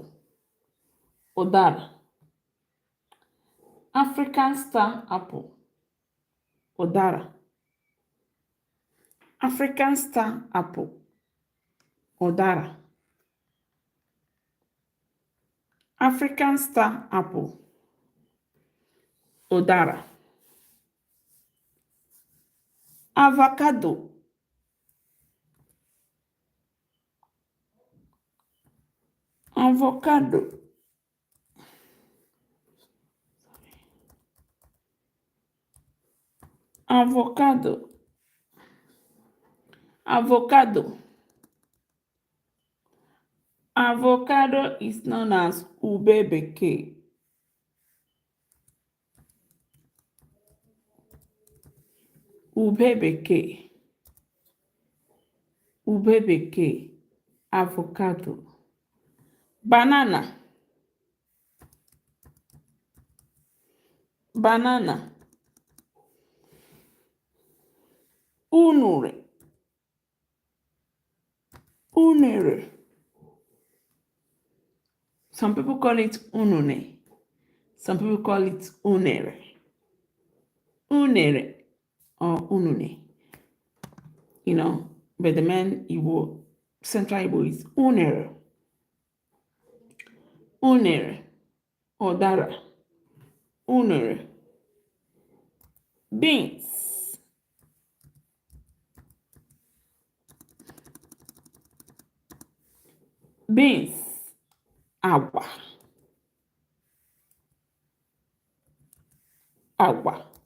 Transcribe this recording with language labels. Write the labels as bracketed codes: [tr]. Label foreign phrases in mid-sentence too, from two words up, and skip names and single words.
[en] Odara. African star apple. Odara. African star apple. Odara. African star apple. Odara. Avocado. Avocado. Avocado. Avocado. Avocado is known as [ig] ube bekee. Ube bekee. Ube bekee. [en] Avocado. Banana. Banana. Unere. Unere. Some people call it unune. Some people call it unere. Unere or unune. You know, but the main Igbo, Central Igbo is unere. [ig] Unere. Odara. [en] Unere. Beans. Beans. Agua. Agua.